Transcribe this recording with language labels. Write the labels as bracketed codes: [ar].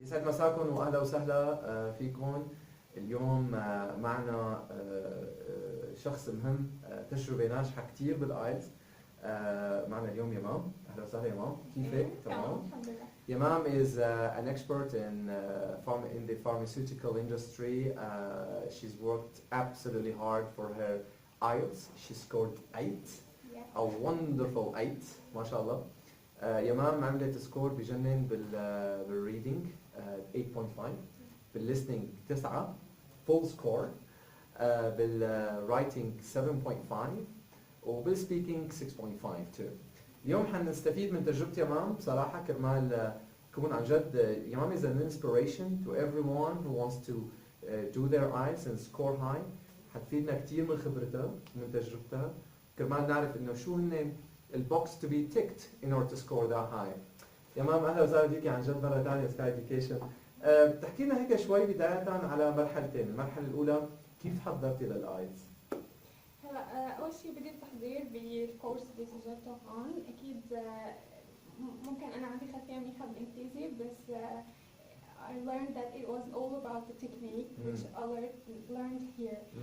[ar] يسعد مساكم واهلا وسهلا فيكم. اليوم معنا شخص مهم، تجربه ناجحه كثير بالايلتس. معنا اليوم يمام. اهلا وسهلا يمام، كيفك؟ تمام الحمد لله. [en] Yamam is an expert in the pharmaceutical industry. She's worked absolutely hard for her IELTS. She scored 8, Yeah. a wonderful 8 [ar] ما شاء الله. يمام عملت سكور بجنن بالريدنج 8.5، بالlistening 9 [en] full score، [ar] بالwriting 7.5 وبالspeaking 6.5 too. اليوم حنستفيد من تجربة يمام بصراحة كرمال تكون عن جد. [en] يمام is an inspiration to everyone who wants to do their IELTS and score high. [ar] حتفيدنا كثير من خبرتها ومن تجربتها كرمال نعرف انه شو هن البوكس [en] to be ticked in order to score that high. [ar] يمام اهلا وسهلا فيكي عن جد مرة ثانية سكاي اديوكيشن. بتحكي لنا هيك شوي بداية على مرحلتين. المرحلة الأولى كيف حضرتي للآيلتس؟ هلا اول شيء بديت تحضير بالكورس اللي سجلته هون. اكيد ممكن انا عندي خلفيه منيحه بالانجليزي بس [en] I learned that it was all about the technique which I learned here.